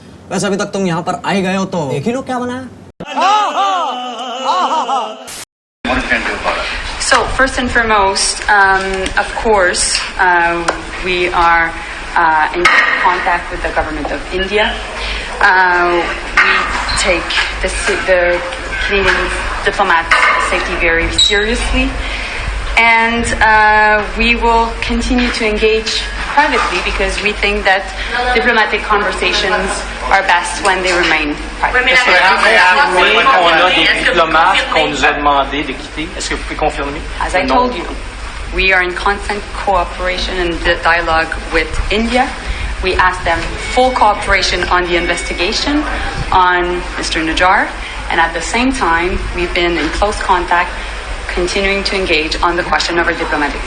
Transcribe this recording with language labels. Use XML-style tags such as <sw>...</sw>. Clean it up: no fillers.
<hi>वैसे अभी तक तुम यहाँ पर आए गए हो तो देख ही लो क्या बनाया।</hi> <en>So first and foremost, of course, we are in contact with the government of India. We take the Canadian diplomats' safety very seriously, and we will continue to engage privately because we think that diplomatic conversations are best when they remain private.</en> <fr>Est-ce que vous confirmez qu'on a des diplomates qu'on nous a demandé de quitter? Est-ce que vous pouvez confirmer?</fr> <en>As I told you, we are in constant cooperation and dialogue with India. We ask them full cooperation on the investigation on Mr. Najjar, and at the same time, we've been in close contact, continuing to engage on the question of our diplomatic</en>